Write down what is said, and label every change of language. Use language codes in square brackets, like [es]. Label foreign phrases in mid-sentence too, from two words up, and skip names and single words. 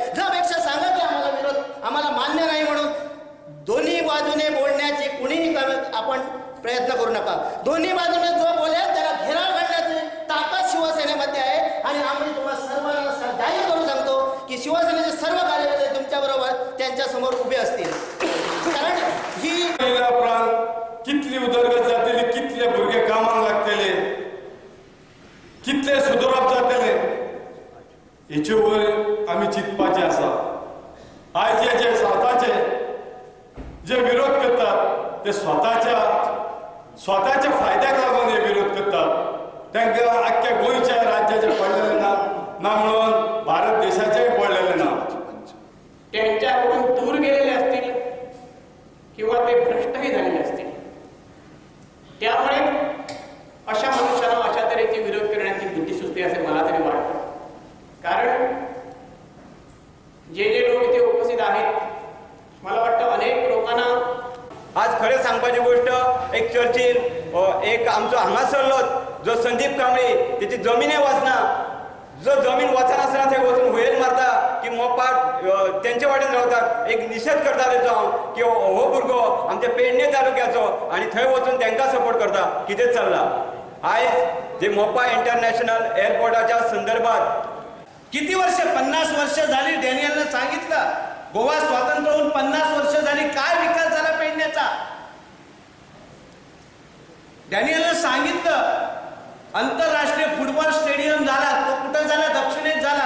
[mr] त्यापेक्षा सांगा की आम्हाला विरोध आम्हाला मान्य नाही म्हणून. दोन्ही बाजूने बोलण्याची कुणीही आपण प्रयत्न करू नका. दोन्ही बाजूने जो बोलेल त्याला घेराळ घालण्याची ताकद शिवसेनेमध्ये आहे आणि आम्ही तुम्हाला सर्वांना जाहीर करू सांगतो की शिवसेनेचे सर्व कार्यकर्ते तुमच्याबरोबर त्यांच्या समोर उभे असतील. कारण ही [kok] प्राण कितली उदरगत जातली कितले भुरगे कामाक लागतले कितले सुदरप जातले हेचे वयर आमी चिंतपाचे आसा. आयज जे स्वताचे जे विरोध करतात ते स्वताच्या फायद्याक लागून हे विरोध करतात. तांकां आख्ख्या गोंयच्या राज्याचे पडलेले ना म्हणून भारत देशाचेय पडलेले ना. [mr] त्यांच्याकडून दूर गेलेले असतील किंवा ते भ्रष्टही झालेले असतील. त्यामुळे अशा मनुष्याला अशा तऱ्हेचे विरोध करण्याची बुद्धी सुचते असे मला तरी वाटतं. कारण जे लोक इथे उपस्थित आहेत मला वाटतं अनेक लोकांना [kok] आज खरें सांगपाची गोष्ट एक चर्चीन एक आमचो हांगासरलो जो संदीप कांबळे तेची जमिने वचना जो जमीन वचनासतना थंय वचून हुयेर मारता की मोपाट तेंचे वाटेन रावतात. एक निशेध करता तेचो हांव की हो भुरगो आमच्या पेडणे तालुक्याचो आनी थंय वचून तांकां सपोर्ट करता. कितें चल्लां आयज जे मोपा इंटरनॅशनल एअरपोर्टाच्या संदर्भात [mr] किती वर्ष 50 वर्ष झाली. डॅनियलनं सांगितलं गोवा स्वातंत्र्य होऊन 50 वर्ष झाली. काय विकास झाला पेडण्याचा. डॅनियलनं सांगितलं आंतरराष्ट्रीय [en] football stadium [mr] झाला. तो कुठं झाला. दक्षिणेत झाला.